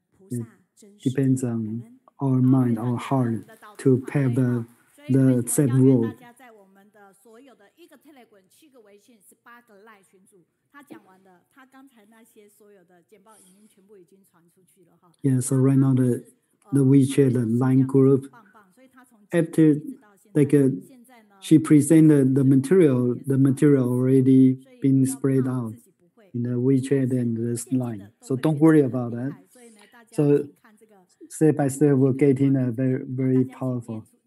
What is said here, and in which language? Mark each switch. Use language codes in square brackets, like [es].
[en] It depends on our mind, our heart, to pave the safe road. [zh] 所有的1个 Telegram、7个微信、18个 Line 群组，他讲完的，他刚才那些所有的简报影音全部已经传出去了哈。 [en] Yeah, so right now the WeChat, the Line group, after like she presented the material already been spread out in the WeChat and the Line. So don't worry about that. So step by step, we're getting very, very powerful.